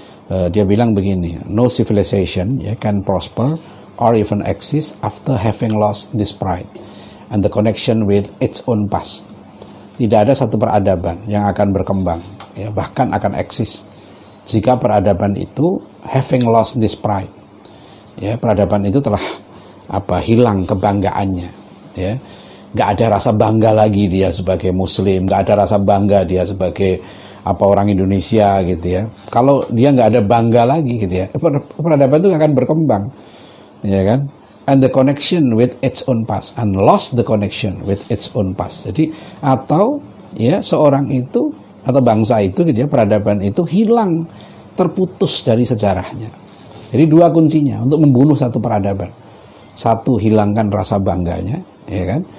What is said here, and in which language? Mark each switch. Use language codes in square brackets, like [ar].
[id] Dia bilang begini, [en] no civilization can prosper or even exist after having lost this pride and the connection with its own past. [id] Tidak ada satu peradaban yang akan berkembang, ya, bahkan akan eksis, jika peradaban itu [en] having lost this pride. [id] Ya, peradaban itu telah hilang kebanggaannya. Ya. Gak ada rasa bangga lagi dia sebagai Muslim, gak ada rasa bangga dia sebagai orang Indonesia gitu ya. Kalau dia nggak ada bangga lagi gitu ya, peradaban itu nggak akan berkembang, ya kan? [en] And the connection with its own past and lost the connection with its own past. [id] Jadi atau ya seorang itu atau bangsa itu gitu ya, peradaban itu hilang, terputus dari sejarahnya. Jadi dua kuncinya untuk membunuh satu peradaban, satu hilangkan rasa bangganya, ya kan?